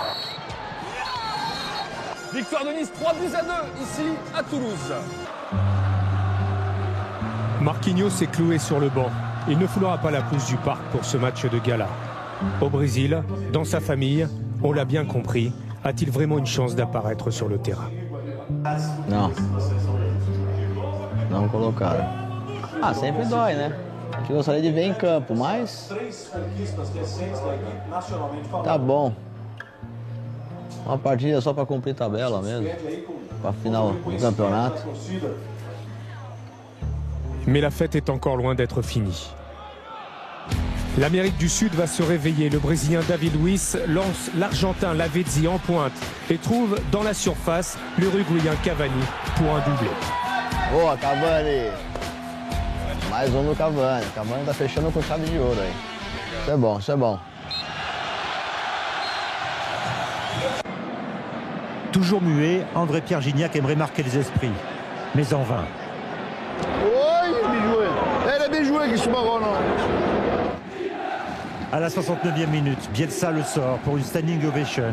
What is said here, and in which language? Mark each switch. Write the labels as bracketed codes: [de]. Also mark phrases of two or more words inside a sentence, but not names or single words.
[fr] Victoire de Nice, 3-2 ici à Toulouse. Marquinhos s'est cloué sur le banc. Il ne foulera pas la pousse du parc pour ce match de gala. Au Brésil, dans sa famille, on l'a bien compris, a-t-il vraiment une chance d'apparaître sur le terrain? [pt] Não. Não colocaram. Ah, sempre dói, né? Que gostaria de ver em campo, mas tá bom. Uma partida só para cumprir tabela mesmo, para final do campeonato. [fr] Mais la fête est encore loin d'être finie. L'Amérique du Sud va se réveiller. Le Brésilien David Luiz lance l'Argentin Lavezzi en pointe et trouve dans la surface l'Uruguayen Cavani pour un doublé. [pt] Boa, Cavani! Mais um no Cavani. Cavani tá fechando com chave de ouro aí. Isso é bom, isso é bom. [fr] Toujours muet, André-Pierre Gignac aimerait marquer les esprits, mais en vain. Oui, bien joué. Elle est bien jouée, que je suis marrant. À la 69e minute, Bielsa le sort pour une standing ovation.